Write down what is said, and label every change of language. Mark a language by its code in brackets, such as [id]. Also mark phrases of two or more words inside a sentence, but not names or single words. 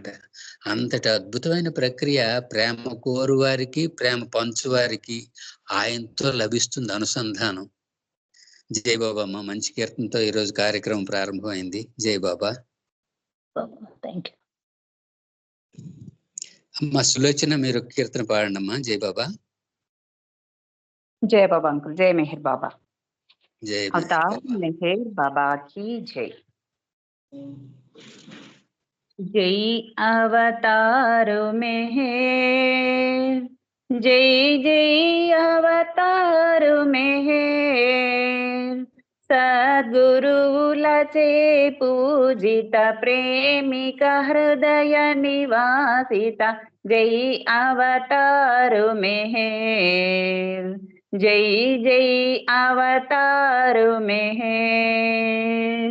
[te] అంతటి అద్భుతమైన ప్రక్రియ ప్రేమ కోరు వారికి, ప్రేమ పంచు వారికి ఆయనతో లభిస్తుంది అనుసంధానం. జై బాబా అమ్మ. మంచి కీర్తనతో ఈరోజు కార్యక్రమం ప్రారంభమైంది. జై బాబా. [en] thank you [te] అమ్మ సులోచన, మీరు కీర్తన పాడండి అమ్మా. జై బాబా. [hi] जय बाबा अंकुल, जय मेहर बाबा। जय अवतार मेहर बाबा की जय। जय अवतार मेहर, जय जय अवतार मेहर, सद्गुरुलचे पूजित प्रेमिक हृदय निवासिता, जय अवतार मेहर, जय जय अवतार मेहर।